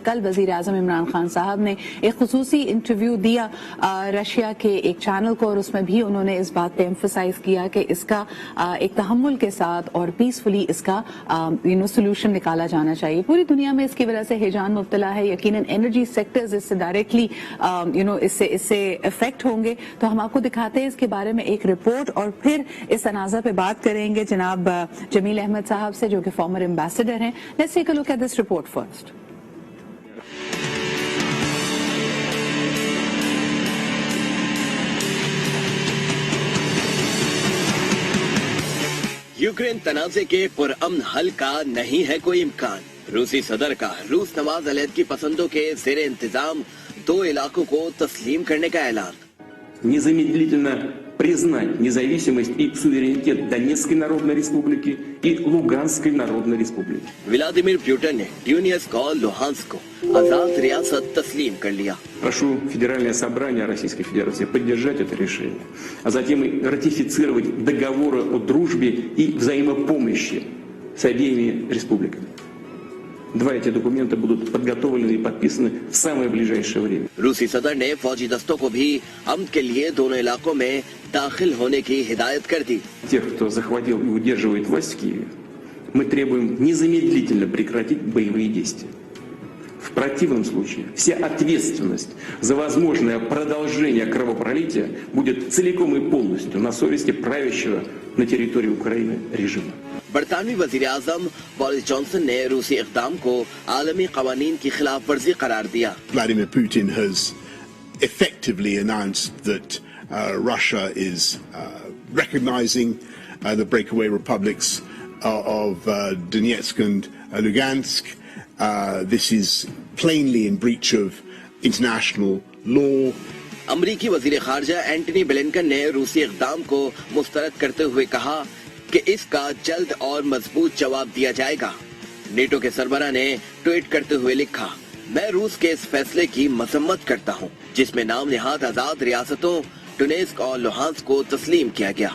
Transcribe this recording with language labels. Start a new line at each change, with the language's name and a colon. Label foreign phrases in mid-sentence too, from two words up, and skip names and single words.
Urdu: کل وزیر اعظم عمران خان صاحب نے ایک خصوصی انٹرویو دیا رشیا کے ایک چینل کو اور اس میں بھی انہوں نے اس بات پہ ایمفسائز کیا کہ اس کا ایک تحمل کے ساتھ اور پیس فلی اس کا
English: solution action
Urdu: نکالا جانا چاہیے. پوری دنیا میں اس کی وجہ سے ہیجان مبتلا ہے۔ یقیناً
English: energy sectors
Urdu: اس سے ڈائریکٹلی اس سے افیکٹ ہوں گے. تو ہم آپ کو دکھاتے ہیں اس کے بارے میں ایک رپورٹ اور پھر اس تنازعہ پہ بات کریں گے جناب جمیل احمد صاحب سے، جو کہ
English: former ambassador
Urdu: ہیں.
English: let's take a look at this report first.
Urdu: یوکرین تنازعے کے پرامن حل کا نہیں ہے کوئی امکان. روسی صدر کا روس نواز علیحدگی پسندوں کے زیر انتظام 2 علاقوں کو تسلیم کرنے کا اعلان.
Russian: Незамедлительно признать независимость и суверенитет Донецкой Народной Республики и Луганской Народной Республики.
Urdu: ولادیمیر پوتن نے Donetsk اور Luhansk کو آزاد ریاست تسلیم کر لیا.
Russian: Прошу Федеральное собрание Российской Федерации поддержать это решение, а затем и ратифицировать договоры о дружбе и взаимопомощи с обеими республиками. 2 эти документа будут подготовлены и подписаны в самое ближайшее время.
Urdu: روسی صدر نے فوجی دستوں کو بھی امن کے لیے دونوں علاقوں میں داخل ہونے کی ہدایت کر دی.
Russian: Тех, кто захватил и удерживает власть в Киеве, мы требуем незамедлительно прекратить боевые действия. В противном случае вся ответственность за возможное продолжение кровопролития будет целиком и полностью на совести правящего на территории Украины режима.
Urdu: برطانوی وزیر اعظم بورس جانسن نے روسی اقدام کو عالمی قوانین کی خلاف ورزی قرار دیا.
English: Vladimir Putin has effectively announced that Russia is recognizing the breakaway republics of Donetsk and Lugansk. This is plainly in breach of international law.
Urdu: امریکی وزیر خارجہ انٹونی بلنکن نے روسی اقدام کو مسترد کرتے ہوئے کہا کہ اس کا جلد اور مضبوط جواب دیا جائے گا. نیٹو کے سربراہ نے ٹویٹ کرتے ہوئے لکھا، میں روس کے اس فیصلے کی مذمت کرتا ہوں، جس میں نام نہاد آزاد ریاستوں ڈونیسک اور لوہانسک کو تسلیم کیا گیا.